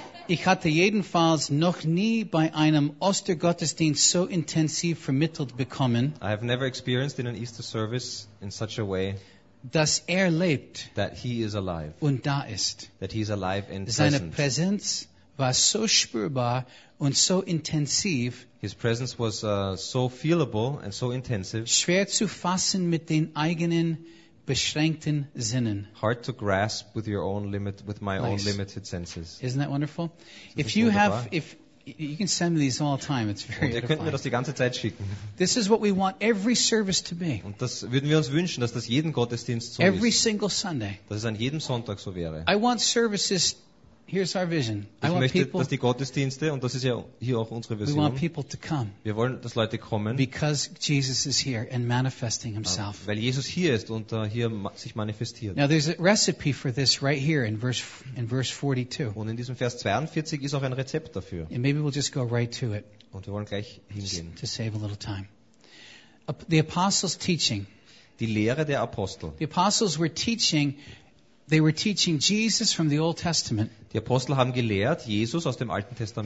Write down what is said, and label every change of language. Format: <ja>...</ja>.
<de>Ich hatte jedenfalls noch nie bei einem Ostergottesdienst so intensiv vermittelt bekommen.</de> <en>I have never experienced in an Easter service in such a way.</en> <de>Dass lebt.</de> <en>That he is alive.</en> <de>Und da ist.</de> <en>That he is alive and</en> <de>seine</de> <en>present.</en> <de>Seine Präsenz war so spürbar und so intensiv.</de> <en>His presence was so feelable and so intensive.</en> <de>Schwer zu fassen mit den eigenen beschränkten Sinnen.</de> <en>Hard to grasp with your own limit, with my own limited senses. Isn't that wonderful? If you have, if you can send me these all the time, it's very.</en> <de>Und ihr könnt mir das die ganze Zeit schicken.</de> <en>This is what we want every service to be.</en> <de>Und das würden wir uns wünschen, dass das jeden Gottesdienst so ist.</de> <en>Every single Sunday.</en> <de>Dass es an jedem Sonntag so wäre.</de> <en>I want services Here's our vision.</en> <de>Ich möchte, dass die Gottesdienste, und das ist ja hier auch unsere Vision, wir wollen, dass Leute kommen,</de> <en>because Jesus is here and manifesting himself.</en> <de>Weil Jesus hier ist und hier sich manifestiert.</de> <en>Now there's a recipe for this right here in verse 42.</en> <de>Und in diesem Vers 42 ist auch ein Rezept dafür.</de> <en>And maybe we'll just go right to it.</en> <de>Und wir wollen gleich hingehen.</de> <en>To save a little time. The apostles' teaching.</en> <de>Die Lehre der Apostel.</de> <en>The apostles were teaching. They were teaching Jesus from the Old Testament.</en> <de>Die Apostel haben gelehrt Jesus aus dem Alten Testament.</de>